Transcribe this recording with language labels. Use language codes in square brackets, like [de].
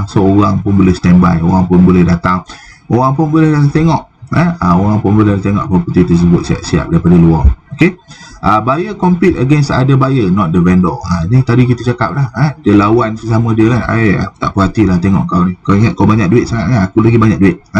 [ms] So orang pun boleh standby, orang pun boleh datang, orang pun boleh datang tengok, orang pun boleh tengok property tersebut siap-siap daripada luar. [en] Okay, buyer compete against other buyer, not the vendor. [ms] Ni tadi kita cakap dah, dia lawan sesama dia lah. Aku tak puas hati lah tengok kau ni, kau ingat kau banyak duit sangat kan, aku lagi banyak duit.